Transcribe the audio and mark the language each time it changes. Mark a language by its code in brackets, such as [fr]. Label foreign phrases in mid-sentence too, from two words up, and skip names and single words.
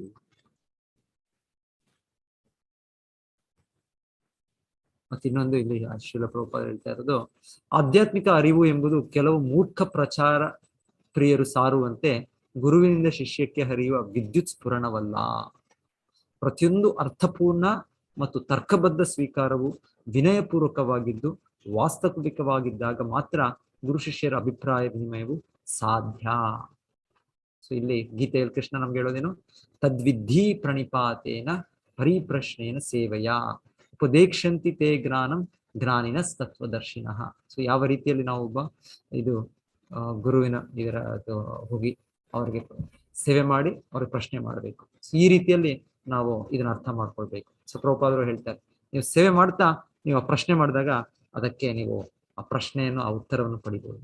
[kn] ಮತ್ತೆ ಇನ್ನೊಂದು ಇಲ್ಲಿ ಶ್ರೀಲ ಪ್ರಭುಪಾದ ಹೇಳ್ತಾ ಇರೋದು, ಆಧ್ಯಾತ್ಮಿಕ ಅರಿವು ಎಂಬುದು ಕೆಲವು ಮೂರ್ಖ ಪ್ರಚಾರ ಪ್ರಿಯರು ಸಾರುವಂತೆ ಗುರುವಿನಿಂದ ಶಿಷ್ಯಕ್ಕೆ ಹರಿಯುವ ವಿದ್ಯುತ್ ಸ್ಫುರಣವಲ್ಲ. ಪ್ರತಿಯೊಂದು ಅರ್ಥಪೂರ್ಣ ಮತ್ತು ತರ್ಕಬದ್ಧ ಸ್ವೀಕಾರವು ವಿನಯಪೂರ್ವಕವಾಗಿದ್ದು ವಾಸ್ತವಿಕವಾಗಿದ್ದಾಗ ಮಾತ್ರ ಗುರು ಶಿಷ್ಯರ ಅಭಿಪ್ರಾಯ ವಿನಿಮಯವು ಸಾಧ್ಯ. ಸೊ ಇಲ್ಲಿ ಗೀತೆಯಲ್ಲಿ ಕೃಷ್ಣ ನಮ್ಗೆ ಹೇಳೋದೇನು, [sa] ತದ್ವಿಧಿ ಪ್ರಣಿಪಾತೇನ ಪರಿಪ್ರಶ್ನೇನ ಸೇವೆಯ ಉಪದೇಕ್ಷಂತಿ ತೇ ಜ್ಞಾನಿನ ತತ್ವದರ್ಶಿನಃ. [kn] ಸೊ ಯಾವ ರೀತಿಯಲ್ಲಿ ನಾವು ಒಬ್ಬ ಗುರುವಿನ ಇದರ ಹೋಗಿ ಅವರಿಗೆ ಸೇವೆ ಮಾಡಿ ಅವ್ರಿಗೆ ಪ್ರಶ್ನೆ ಮಾಡಬೇಕು. ಸೊ ಈ ರೀತಿಯಲ್ಲಿ ನಾವು ಇದನ್ನ ಅರ್ಥ ಮಾಡ್ಕೊಳ್ಬೇಕು. ಸೊ ಪ್ರಭುಪಾದರು ಹೇಳ್ತಾರೆ, ನೀವು ಸೇವೆ ಮಾಡ್ತಾ ನೀವು ಆ ಪ್ರಶ್ನೆ ಮಾಡಿದಾಗ ಅದಕ್ಕೆ ನೀವು ಆ ಪ್ರಶ್ನೆಯನ್ನು, ಆ ಉತ್ತರವನ್ನು ಪಡಿಬಹುದು.